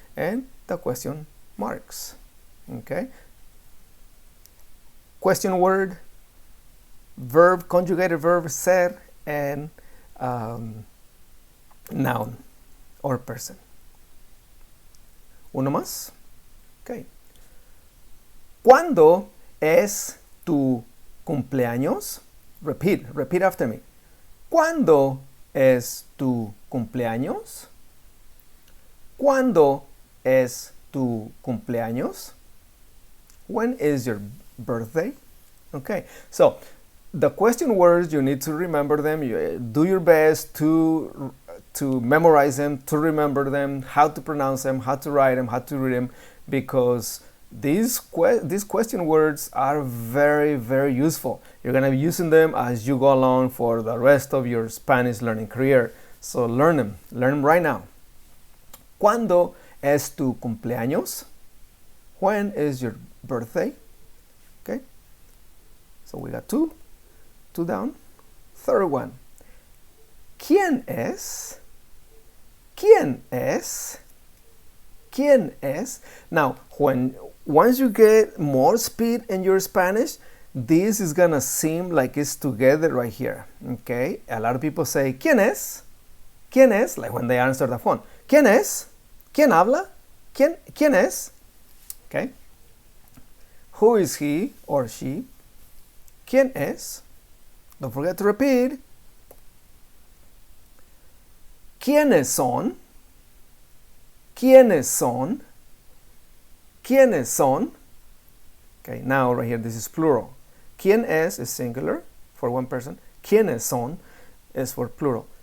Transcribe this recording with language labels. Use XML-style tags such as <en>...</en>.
<en>And the question marks, okay? Question word, verb, conjugated verb, ser, and noun or person.</en> <es>Uno más, okay. ¿Cuándo es tu cumpleaños?</es> <en>Repeat after me.</en> <es>¿Cuándo es tu cumpleaños? ¿Cuándo es tu cumpleaños?</es> <en>When is your birthday? Okay, so the question words, you need to remember them. You do your best to memorize them, to remember them, how to pronounce them, how to write them, how to read them, because these question words are very, very useful. You're going to be using them as you go along for the rest of your Spanish learning career. So learn them right now.</en> <es>¿Cuándo es tu cumpleaños?</es> <en>When is your birthday? Okay, so we got two down. Third one.</en> <es>¿Quién es? ¿Quién es? ¿Quién es?</es> <en>Now, once you get more speed in your Spanish, this is gonna seem like it's together right here. Okay, a lot of people say</en> <es>¿Quién es? ¿Quién es?</es> <en>Like when they answer the phone.</en> <es>¿Quién es? ¿Quién habla? ¿Quién es? Okay.</es> <en>Who is he or she?</en> <es>¿Quién es?</es> <en>Don't forget to repeat.</en> <es>¿Quiénes son? ¿Quiénes son? ¿Quiénes son?</es> <en>Okay, now right here, this is plural.</en> <es>¿Quién es</es> <en>singular for one person.</en> <es>¿Quiénes son</es> <en>is for plural.</en>